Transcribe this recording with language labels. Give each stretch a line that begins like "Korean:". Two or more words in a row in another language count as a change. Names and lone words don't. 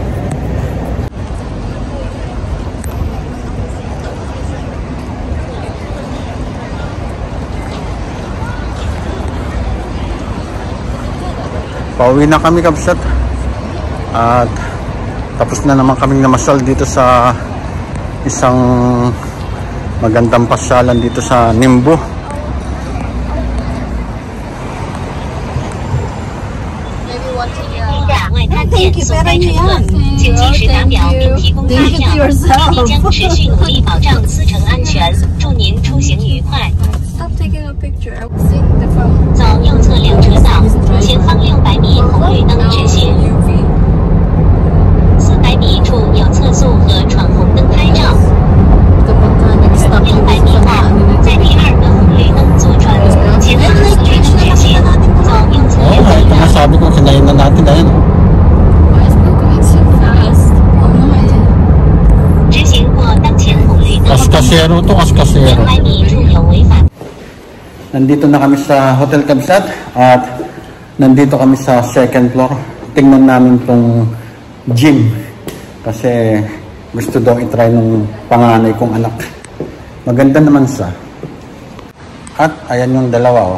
Filipino: Pauwi na kami, kabsat. At tapos na naman kaming namasyal dito sa isang magandang pasyalan dito sa Ningbo.
English: Thank you,
Filipino: pero ano yan?
English: Thank you to yourself. Stop taking a picture. I will sing the phone.
Chinese: 走右侧两车道，前方600米红绿灯直行。400米处有测速和闯红灯拍照。600米后，在第2个红绿灯左转，前方红绿灯直行。走右侧两车
Filipino: ito nga
Chinese: 道。
Filipino: sabi ko, sinayin na natin dahil.
English: Why is it going so fast? Oh no, I didn't.
Chinese: 直行过当前红绿灯。
Filipino: Kaskasero to, kaskasero.
Chinese: 200 米处有违法。
Filipino: Nandito na kami sa Hotel Kabsat at nandito kami sa
English: second floor.
Filipino: Tingnan namin tong gym kasi gusto daw itry ng panganay kong anak. Maganda naman siya. At ayan yung dalawa, oh.